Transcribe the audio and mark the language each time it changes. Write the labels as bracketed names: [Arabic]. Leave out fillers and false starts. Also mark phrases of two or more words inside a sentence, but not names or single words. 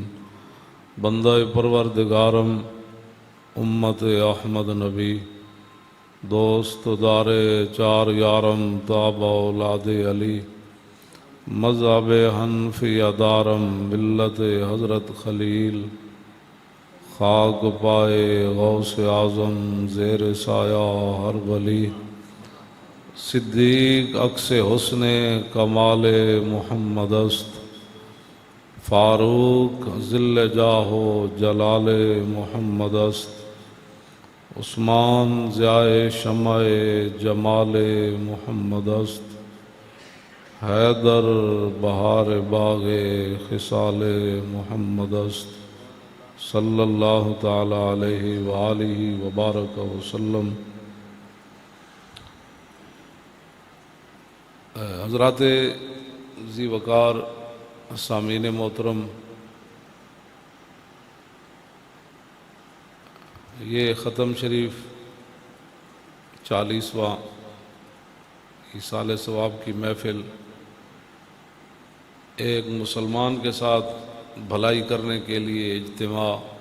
[Persian] بندہ پروردگارم امت احمد نبی، دوست دار چار یارم تاب اولاد علی، مذہب حنفی دارم ملت حضرت خلیل، خاک پائے غوث اعظم زیر سایہ ہر ولی، صدیق عکس حسن کمال محمد است، فاروق ذل جاہ و جلال محمد است، عثمان ضیاء شمع جمال محمد است، حیدر بہار باغ خصال محمد است، [Arabic] صلی اللہ تعالی علیہ وآلہ وبارک وسلم۔ [Urdu] حضرات ذی وقار سامعین محترم، یہ ختم شریف 40واں ایصال ثواب کی محفل ایک مسلمان کے ساتھ بھلائی کرنے کے لیے اجتماع،